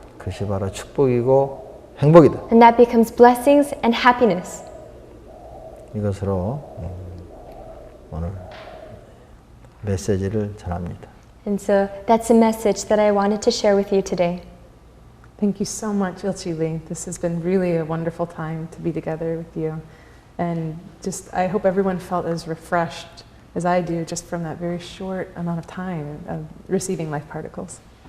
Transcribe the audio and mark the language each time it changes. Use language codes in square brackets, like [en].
[ko] 그것이 바로 축복이고 행복이다. [en] and that becomes blessings and happiness. [ko] 이것으로 오늘 메시지를 전합니다. [en] And so that's a message that I wanted to share with you today. Thank you so much, Ilchi Lee. This has been really a wonderful time to be together with you. And just, I hope everyone felt as refreshed as I do just from that very short amount of time of receiving life particles.